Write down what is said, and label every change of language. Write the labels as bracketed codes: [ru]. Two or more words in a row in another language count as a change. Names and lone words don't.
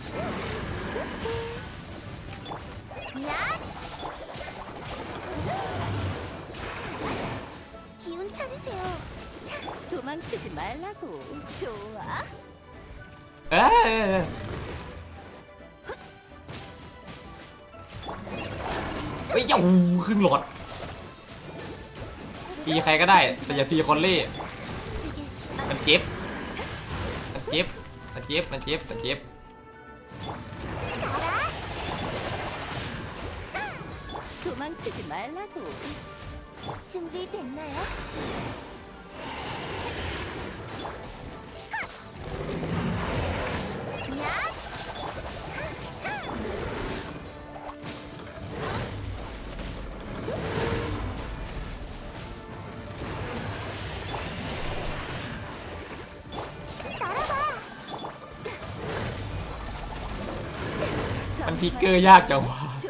[ko] 야! 기운 차리세요. 도망치지 말라고. 좋아. [th] เอ้ยเฮ้ยโอ้ครึ่งหลอดตีใครก็ได้แต่อย่าตีคอนเล่มันเจ็บมันเจ็บมันเจ็บมันเจ็บมันเจ็บ [ko] 도망치지 말라고. 준비됐나요? 야! 날아봐! [th] มันทิกเกอร์ยากจังวะ [ko] 좋아.